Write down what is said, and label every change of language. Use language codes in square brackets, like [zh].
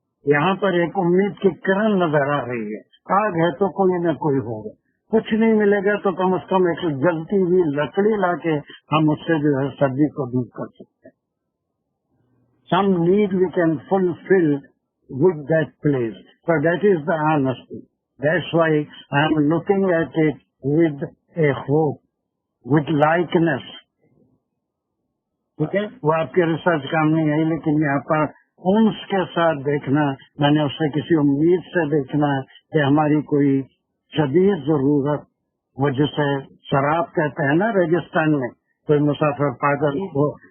[ur] یہاں پر ایک امید کی کرن نظر آ رہی ہے. آگ ہے تو کوئی نہ کوئی ہوگا، کچھ نہیں ملے گا تو کم از کم ایک جلتی ہوئی لکڑی لا کے ہم اس سے جو ہے سردی کو دور کر سکتے ہیں. [en] Some need we can fulfil with that place. So that is the honesty. That's why I am looking at it with a hope, with likeness. [ur] ٹھیک ہے، وہ آپ کے ریسرچ کام نہیں ہے، لیکن یہاں پر انس کے ساتھ دیکھنا، میں نے اس سے کسی امید سے دیکھنا کہ ہماری کوئی شدید ضرورت، وہ جسے شراب کہتے ہیں نا ریگستان میں، کوئی مسافر پاگل وہ